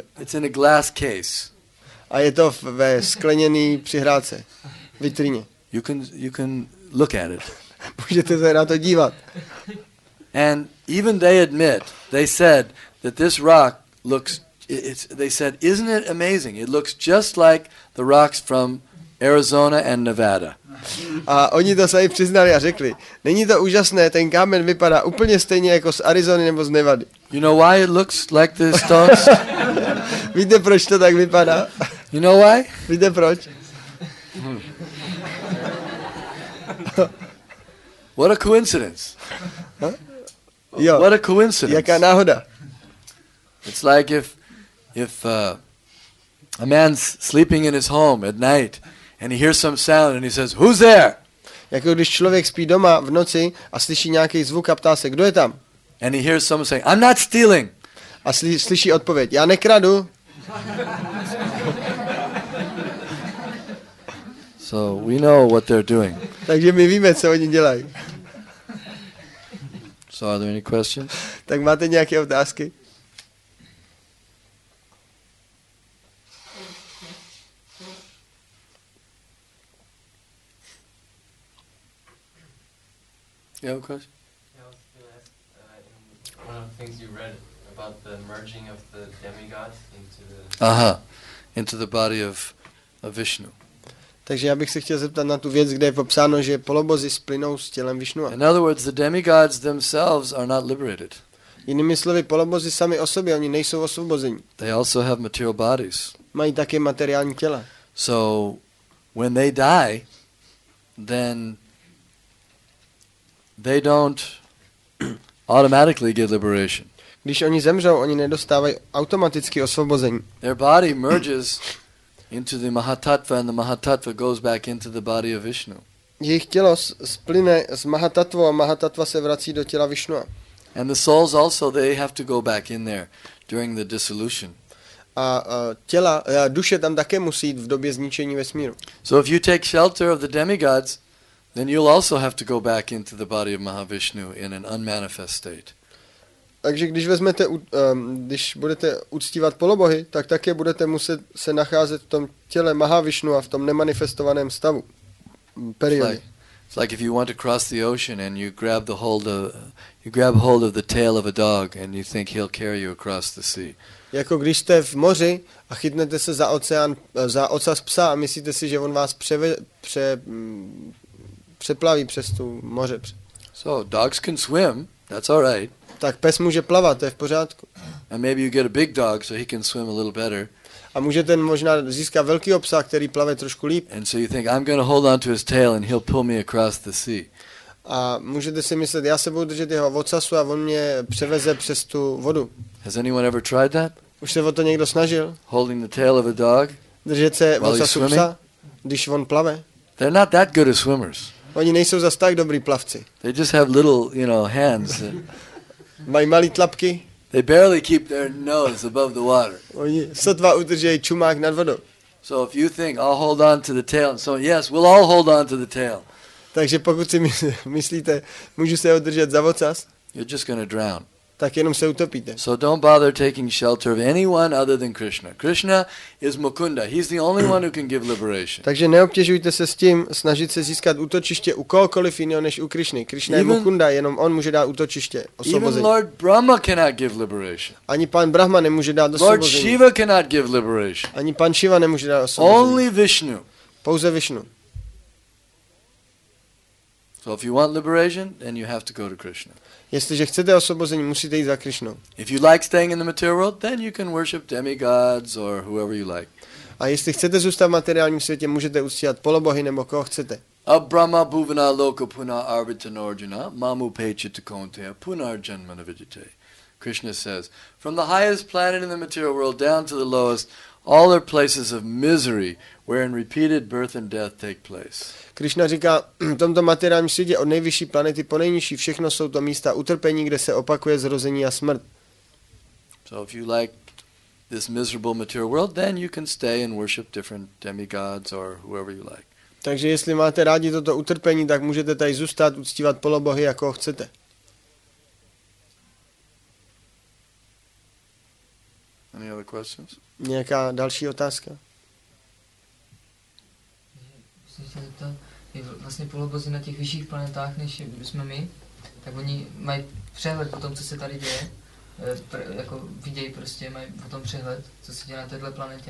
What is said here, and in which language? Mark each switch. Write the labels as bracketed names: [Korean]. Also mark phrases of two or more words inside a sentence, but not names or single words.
[English] It's in a glass case. [Czech] A je to ve skleněný přihrádce, vitríně. [English] You can look at it. [Czech] Můžete se na to dívat. [English] And even they admit, they said that this rock looks, they said, isn't it amazing? It looks just like the rocks from Arizona and Nevada. [Czech] A oni to sami přiznali a řekli, není to úžasné, ten kámen vypadá úplně stejně jako z Arizony nebo z Nevady. [English] You know why it looks like the stones? [Czech] Víte, proč to tak vypadá? [English] You know why? [Czech] Víte proč? [English] What a coincidence. [Czech] Huh? Jo. [English] What a coincidence. [Czech] Jaká náhoda. [English] It's like if a man's sleeping in his home at night and he hears some sound and he says, "Who's there?" [Czech] Jako když člověk spí doma v noci a slyší nějaký zvuk a ptá se, kdo je tam? [English] And he hears someone saying, "I'm not stealing." [Czech] A slyší odpověď, já nekradu. [English] So we know what they're doing. [Czech] Takže my víme, co oni dělají. [English] So are there any questions? [Czech] Tak máte nějaké otázky? [English] You have a question? Yeah, I was going to ask, one of the things you read about the merging of the demigod into the body of Vishnu. [Czech] Takže já bych se chtěl zeptat na tu věc, kde je popsáno, že polobozy splynou s tělem Višnua. [English] In other words, the demigods themselves are not liberated. [Czech] Jinými slovy, polobozy sami o sobě, oni nejsou osvobození. [English] They also have material bodies. [Czech] Mají také materiální těla. [English] So when they die, then they don't automatically get liberation. [Czech] Když oni zemřou, oni nedostávají automaticky osvobození. [English] Their body merges into the Mahatattva and the Mahatattva goes back into the body of Vishnu. [Czech] Jejich tělo splyne s Mahatatvou a Mahatattva se vrací do těla Višnua. [English] And the souls also, they have to go back in there during the dissolution. [Czech] A duše tam také musí jít v době zničení vesmíru. [English] So if you take shelter of the demigods, then you'll also have to go back into the body of Mahavishnu in an unmanifest state. [Czech] Takže když budete uctívat polobohy, tak také budete muset se nacházet v tom těle Mahavišnu a v tom nemanifestovaném stavu. [English] It's like if you want to cross the ocean and you grab hold of the tail of a dog and you think he'll carry you across the sea. [Czech] Jako když jste v moři a chytnete se za ocas psa a myslíte si, že on vás přeplaví přes tu moře. [English] So dogs can swim, that's all right. [Czech] Tak pes může plavat, to je v pořádku. [English] And maybe you get a big dog so he can swim a little better. [Czech] A můžete možná získat velkýho psa, který plave trošku líp. [English] And so you think, I'm going to hold on to his tail and he'll pull me across the sea. [Czech] A můžete si myslet, já se budu držet jeho ocasu a on mě převeze přes tu vodu. [English] Has anyone ever tried that? [Czech] Už se o to někdo snažil? [English] Holding the tail of a dog? [Czech] Držet se ocasu psa, když on plave? [English] They're not that good as swimmers. [Czech] Oni nejsou zas tak dobrý plavci. [English] They just have little, hands. [Czech] Mají malý tlapky. [English] They barely keep their nose above the water. [Czech] Oni sotva udržejí čumák nad vodou. [English] So if you think, I'll hold on to the tail, and so yes, we'll all hold on to the tail. [Czech] Takže pokud si myslíte, můžu se udržet za ocas, [English] you're just going to drown. [Czech] Tak jenom se utopíte. [English] So don't bother taking shelter of anyone other than Krishna. Krishna is Mukunda. He's the only one who can give liberation. [Czech] Takže neobtěžujte se s tím snažit se získat útočiště u kohokoliv jiného než u Krishny. Krishna je Mukunda, jenom on může dát útočiště, osvobození. [English] Even Lord Brahma cannot give liberation. [Czech] Ani pan Brahma nemůže dát osvobození. [English] Lord Shiva cannot give liberation. [Czech] Ani pan Shiva nemůže dát osvobození. [English] Only Vishnu. [Czech] Pouze Vishnu. [English] So if you want liberation, then you have to go to Krishna. [Czech] Jestliže chcete osvobození, musíte jít za Krishnou. [English] If you like staying in the material world, then you can worship demigods or whoever you like. [Czech] A jestli chcete zůstat v materiálním světě, můžete uctívat polobohy nebo koho chcete. [Sanskrit] Abrahma bhuvana loka puna arvitanarjuna mamu pechita konteya punar janmana vidite. [English] Krishna says, from the highest planet in the material world down to the lowest, all are places of misery wherein repeated birth and death take place. [Czech] Krishna říká, v tomto materiálním světě od nejvyšší planety po nejnižší všechno jsou to místa utrpení, kde se opakuje zrození a smrt. [English] So if you like this miserable material world, then you can stay and worship different demigods or whoever you like. [Czech] Takže jestli máte rádi toto utrpení, tak můžete tady zůstat, uctívat polobohy, jako chcete. [English] Any other questions? [Czech] Nějaká další otázka? Vlastně polobozy na těch vyšších planetách, než jsme my, tak oni mají přehled o tom, co se tady děje, jako vidějí prostě, mají o tom přehled, co se děje na této planetě.